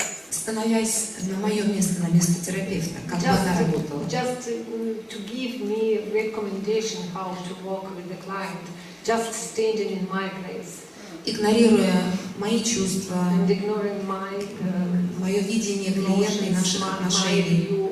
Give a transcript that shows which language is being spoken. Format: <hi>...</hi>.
<ru>Становясь на мое место, на место терапевта, как бы она работала.</ru> <en>Just to give me recommendation how to work with the client, just standing in my place.</en> <ru>Игнорируя мои чувства,</ru> <en>and ignoring my</en> <ru>мое видение клиента и наших отношений.</ru>